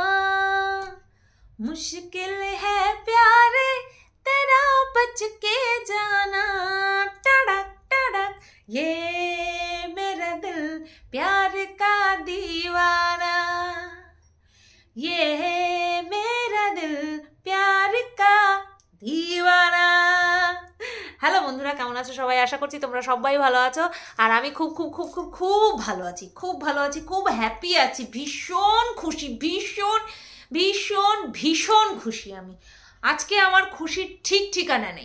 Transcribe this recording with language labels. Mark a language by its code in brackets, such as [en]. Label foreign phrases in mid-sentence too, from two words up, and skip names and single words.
[hi] मुश्किल है प्यार तेरा बच के जाना, टड़क टड़क ये मेरा दिल प्यार का दीवाना, ये है मेरा दिल प्यार का दीवाना। [bn] হ্যালো বন্ধুরা, কেমন আছো সবাই? আশা করছি তোমরা সবাই ভালো আছো। আর আমি খুব খুব খুব খুব খুব ভালো আছি, খুব ভালো আছি, খুব হ্যাপি আছি, ভীষণ খুশি, ভীষণ ভীষণ ভীষণ খুশি আমি। আজকে আমার খুশির ঠিক ঠিকানা নেই।